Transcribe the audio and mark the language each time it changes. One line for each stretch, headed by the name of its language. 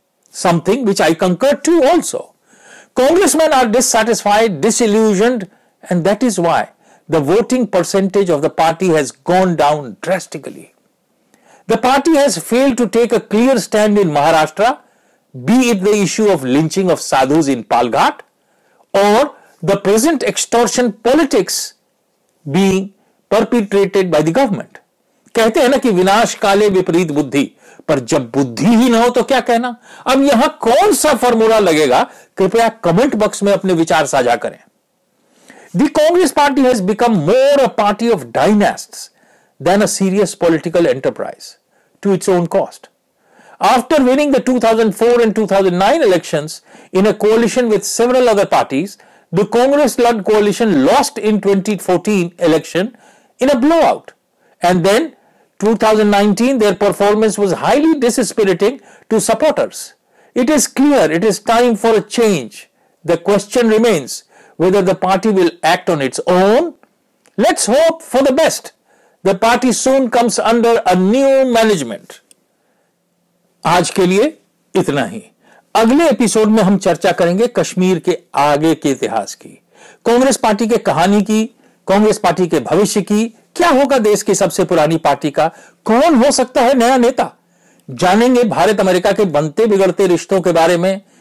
English: Something which I concur to also. Congressmen are dissatisfied, disillusioned, and that is why the voting percentage of the party has gone down drastically. The party has failed to take a clear stand in Maharashtra, be it the issue of lynching of sadhus in Palghat or the present extortion politics being perpetrated by the government.
Hindi: कहते हैं ना कि विनाश काले विपरीत बुद्धि, पर जब बुद्धि ही ना हो तो क्या कहना। अब यहां कौन सा फॉर्मूला लगेगा, कृपया कमेंट बॉक्स में अपने विचार साझा करें।
English: The Congress party has become more a party of dynasts than a serious political enterprise to its own cost. After winning the 2004 and 2009 elections in a coalition with several other parties, the Congress-led coalition lost in 2014 election in a blowout, and then 2019 their performance was highly dispiriting to supporters. It is clear it is time for a change. The question remains whether the party will act on its own. Let's hope for the best. The party soon comes under a new management.
Hindi: आज के लिए इतना ही। अगले episode में हम चर्चा करेंगे कश्मीर के आगे के इतिहास की, कांग्रेस पार्टी के कहानी की, कांग्रेस पार्टी के भविष्य की। क्या होगा देश की सबसे पुरानी पार्टी का, कौन हो सकता है नया नेता, जानेंगे भारत अमेरिका के बनते बिगड़ते रिश्तों के बारे में।